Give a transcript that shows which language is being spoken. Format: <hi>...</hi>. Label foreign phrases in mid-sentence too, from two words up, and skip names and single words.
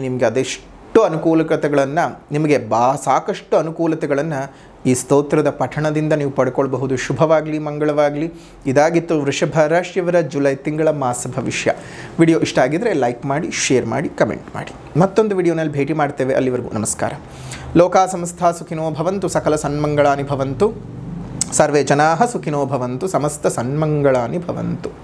<kn>ನಿಮಗೆ ಅದೆಷ್ಟು ಅನುಕೂಲತೆಗಳನ್ನು ಸಾಕಷ್ಟು ಅನುಕೂಲತೆಗಳನ್ನು ಈ ಸ್ತೋತ್ರದ ಪಠಣದಿಂದ ನೀವು ಪಡ್ಕೊಳ್ಬಹುದು. ಶುಭವಾಗಲಿ, ಮಂಗಳವಾಗಲಿ. ಇದಾಗಿತ್ತು ವೃಷಭ ರಾಶಿಯವರ ಜುಲೈ ತಿಂಗಳ ಮಾಸ ಭವಿಷ್ಯ. ವಿಡಿಯೋ ಇಷ್ಟ ಆಗಿದ್ರೆ ಲೈಕ್ ಮಾಡಿ, ಶೇರ್ ಮಾಡಿ, ಕಮೆಂಟ್ ಮಾಡಿ. ಮತ್ತೊಂದು ವಿಡಿಯೋನಲ್ಲಿ ಭೇಟಿ ಮಾಡ್ತೇವೆ. ಅಲ್ಲಿವರೆಗೂ ನಮಸ್ಕಾರ.</kn> <sa>ಲೋಕಾ ಸಮಸ್ತ ಸುಖಿನೋ ಭವಂತು, ಸಕಲ ಸನ್ಮಂಗಳಾನಿ ಭವಂತು, ಸರ್ವೇ ಜನಾಃ ಸುಖಿನೋ ಭವಂತು, ಸಮಸ್ತ ಸನ್ಮಂಗಳಾನಿ ಭವಂತು.</sa>